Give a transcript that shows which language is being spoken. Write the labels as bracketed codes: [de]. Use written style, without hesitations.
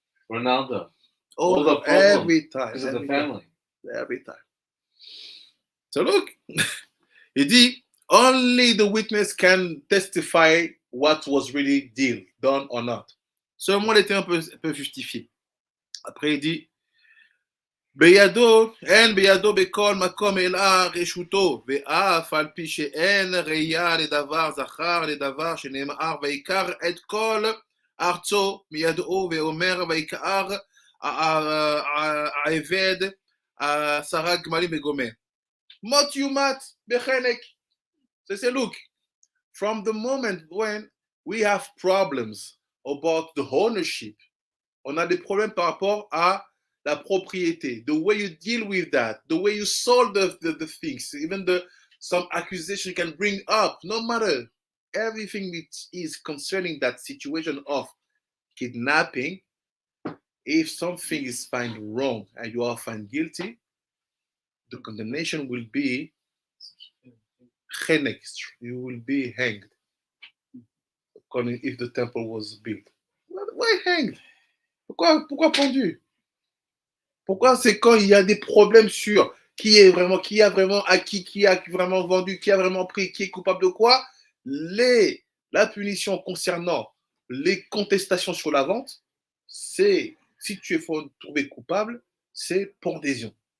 [en] Ronaldo. All the problem every time. Because of the family. Every time. So look, [fr] il dit, [en] only the witness can testify what was really deal, done or not. [fr] Seulement les termes peuvent justifier. Après, il dit, [he] בידו, אין בידו בכל מקום אלא רשותו, ואף על פי שאין ראייה לדבר זכר, לדבר שנאמר, ויקר את כל ארצו מידו, ואומר, ויקר העבד 10 גמלים וגומר. מות יומת בחנק. [en] So look, from the moment when we have problems about the ownership, [fr] on a des problèmes par rapport à la propriété, [en] the way you deal with that, the way you solve the things, even some accusation can bring up, no matter, everything which is concerning that situation of kidnapping, if something is found wrong and you are found guilty, the condemnation will be chenek, you will be hanged, according if the temple was built. Why hanged? [fr] Pourquoi pendu? Pourquoi c'est quand il y a des problèmes sur qui a vraiment acquis, qui a vraiment vendu, qui a vraiment pris, qui est coupable de quoi, la punition concernant les contestations sur la vente, c'est, si tu es trouvé coupable, c'est pendaison.